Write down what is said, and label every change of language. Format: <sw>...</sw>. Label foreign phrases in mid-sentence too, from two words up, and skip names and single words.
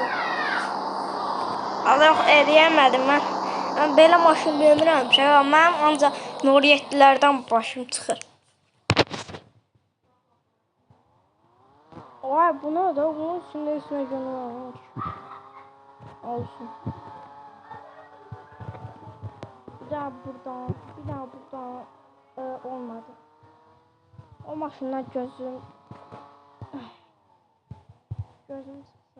<az>Allah eləmədim mən. Mən belə maşın bilmirəm. Mənim ancaq Nuriyyətlilərdən başım çıxır.</az> <tr>Vay bu ne da? Bunun üstüne gönül olsun.</tr> <az>Bir daha buradan olmadı. O maşından gözüm çıksın.</az>